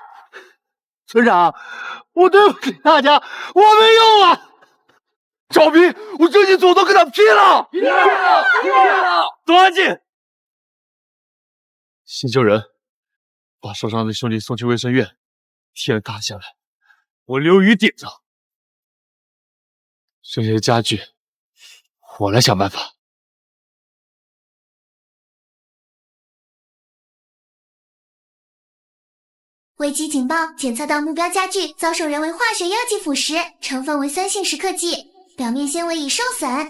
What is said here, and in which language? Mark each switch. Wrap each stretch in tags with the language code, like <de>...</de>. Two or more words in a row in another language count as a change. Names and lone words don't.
<zh>村長，我對不起大家，我沒用啊！趙斌，我這就走都跟他拼了！拼了！都安靜！先救人，把受傷的兄弟送去衛生院。天塌下來，我劉宇頂着。剩下的家具我來想辦法。危机警報檢測到目標家具遭受人為化學藥劑腐蝕，成分為酸性蝕刻劑，表面纖維已受損。</zh>